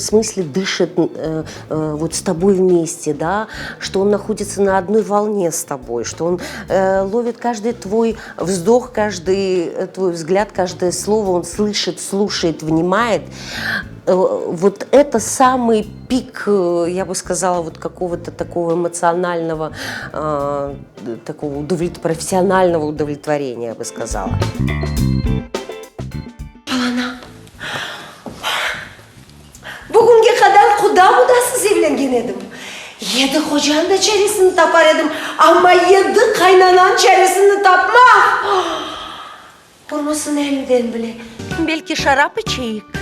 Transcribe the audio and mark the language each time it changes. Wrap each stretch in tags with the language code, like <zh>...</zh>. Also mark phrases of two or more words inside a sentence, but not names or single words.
<ru>смысле дышит вот с тобой вместе, да, что он находится на одной волне с тобой, что он ловит каждый твой вздох, каждый твой взгляд, каждое слово, он слышит, слушает, внимает. Вот это самый пик, я бы сказала, вот какого-то такого эмоционального, такого профессионального удовлетворения, я бы сказала.</ru> <crh>Bugünkü kadar kudasız evlengen edim. 7 kocanın da çaresini tapar edim. Ama 7 kaynanan çaresini tapmak. Olmasın elimden bile. Belki şarap içeyik.</crh>